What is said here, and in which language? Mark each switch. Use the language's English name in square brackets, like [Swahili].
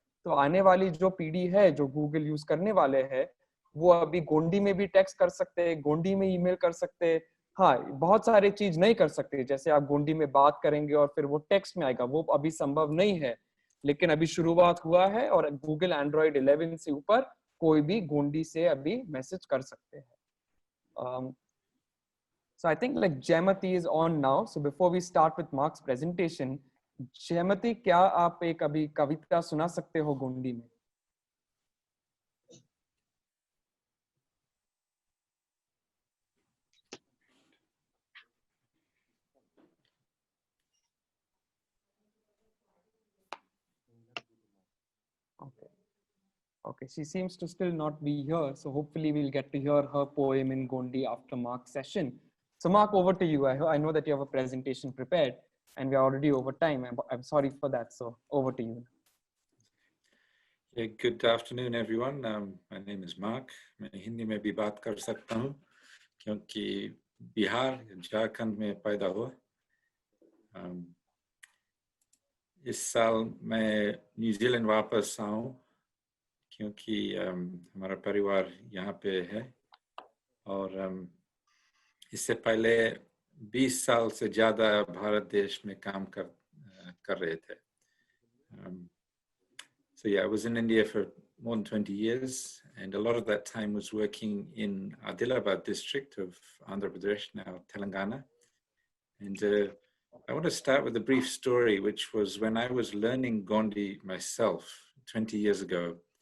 [Hindi] तो आने वाली जो पीढ़ी है जो गूगल यूज करने वाले हैं, वो अभी गोंडी में भी टेक्स्ट कर सकते हैं, गोंडी में ईमेल कर सकते हैं. हाँ, बहुत सारे चीज नहीं कर सकते, जैसे आप गोंडी में बात करेंगे और फिर वो टेक्स्ट में आएगा, वो अभी संभव नहीं है. लेकिन अभी शुरुआत हुआ है और गूगल एंड्रॉइड 11 से ऊपर कोई भी गोंडी से अभी मैसेज कर सकते हैं. [English] So I think like Jayamati is on now. [Hindi] So before we start with Mark's presentation, Jayamati, क्या आप एक अभी कविता सुना सकते हो गोंडी में? [English] Okay. Okay, she seems to still not be here. So hopefully we'll get to hear her poem in Gondi after Mark's session. So Mark, over to you. I know that you have a presentation prepared and we're already over time. I'm sorry for that. So over to you. Yeah, good afternoon, everyone. My name is Mark. [Hindi] मैं हिंदी में भी बात कर सकता हूँ क्योंकि बिहार झारखंड में पैदा हुआ। इस साल मैं न्यूजीलैंड वापस आऊँ क्योंकि हमारा परिवार यहाँ पे है और इससे पहले 20 साल से ज़्यादा भारत देश में काम कर रहे थे। [English] So yeah, I was in India for more than 20 years, and a lot of that time was working in Adilabad district of Andhra Pradesh, now Telangana. And I want to start with a brief story, which was when I was learning Gondi myself 20 years ago.